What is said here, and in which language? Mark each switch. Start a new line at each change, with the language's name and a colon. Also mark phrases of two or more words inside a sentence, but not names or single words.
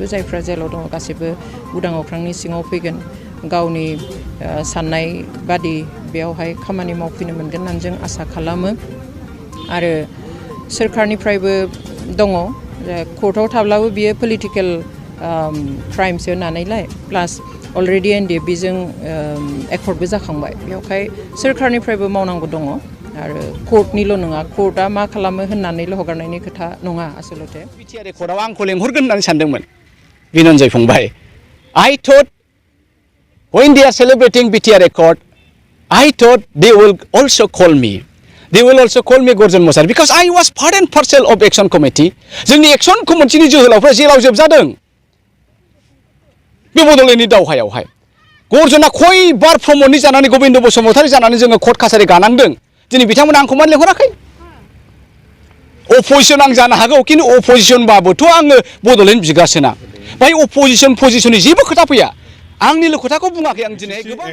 Bodo: जायफ्रा जेलाव दङ गासैबो उदां अख्रांनि सिङाव फैगोन गावनि साननाय बादि बेयावहाय खामानि मावफैनो मोनगोन होननानै जों आसा खालामो आरो सोरखारनिफ्रायबो दङ कर्टआव थाब्लाबो बियो पलिटिकेल क्राइमसो होननानैलाय
English: plus already
Bodo: एनडिएफबिजों एकर्डबो जाखांबाय बेयावहाय सोरखारनिफ्रायबो मावनांगौ दङ आरो कर्टनिल' नङा कर्टआ मा खालामो होननानैल' हगारनायनि खोथा नङा आसलते बिटिआर कर्टआव आंखौ लेंहरगोन होननानै सानदोंमोन बिनन्जय फंबाय
English: I thought when they are celebrating BTR Accord I thought they will also call me Gorjan Mosari because I was part and parcel of Action Committee
Bodo: जोंनि Action Committee नि जोहोलावफ्रा जेराव जोबजादों बे बड'लेण्डनि दावहायावहाय गर्जना खयबार प्रमदनि जानानै गोविन्द बसुमतारी जानानै जोङो कर्ट कासारि गानांदों दिनै बिथांमोना आंखौ मानो लेंहराखै अपोजिसन आं जानो हागौ किन्तु अपोजिसनबाबोथ' आङो बड'लेण्ड बिगासोना बाय अपोजिसन पजिसननि जेबो खोथा फैया आंनिल' खोथाखौ बुङाखै आं दिनै गोबां